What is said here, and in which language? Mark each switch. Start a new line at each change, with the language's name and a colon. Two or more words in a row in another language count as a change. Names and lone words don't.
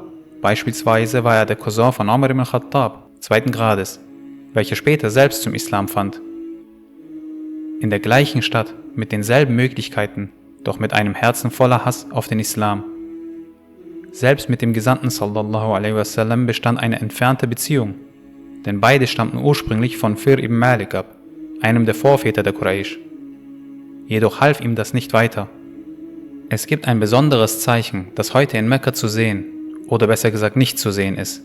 German: Beispielsweise war er der Cousin von Umar ibn Khattab, 2. Grades, welcher später selbst zum Islam fand. In der gleichen Stadt, mit denselben Möglichkeiten, doch mit einem Herzen voller Hass auf den Islam. Selbst mit dem Gesandten
Arabic: صلى الله عليه وسلم
German: bestand eine entfernte Beziehung, denn beide stammten ursprünglich von Fir ibn Malik ab, einem der Vorväter der Quraysh. Jedoch half ihm das nicht weiter. Es gibt ein besonderes Zeichen, das heute in Mekka zu sehen, oder besser gesagt nicht zu sehen ist.